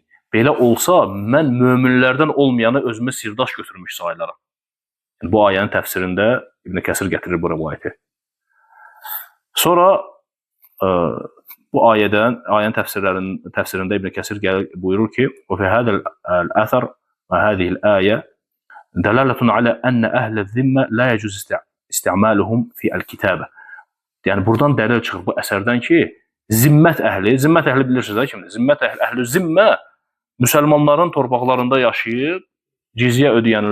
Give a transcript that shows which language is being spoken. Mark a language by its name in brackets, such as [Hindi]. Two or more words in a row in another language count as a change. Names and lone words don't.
[Azerbaijani] Belə olsa, mən möminlərdən olmayanı özümə sirdaş götürmüş sayılaram. Yəni, bu ayənin təfsirində İbn Kəsir gətirir bu rivayəti. Sonra bu ayənin təfsirində İbn Kəsir buyurur ki, [Arabic] "وفي هذا الأثر وهذه الآية دلالة على أن أهل الذمة لا يجوز استعمالهم في الكتابة." [Azerbaijani] Yəni buradan dəlil çıxır bu əsərdən ki, zimmət əhli bilirsiniz kimdir? Zimmət əhli zimmə müsəlmanların torpaqlarında yaşayıb cizyə ödəyənlərdir.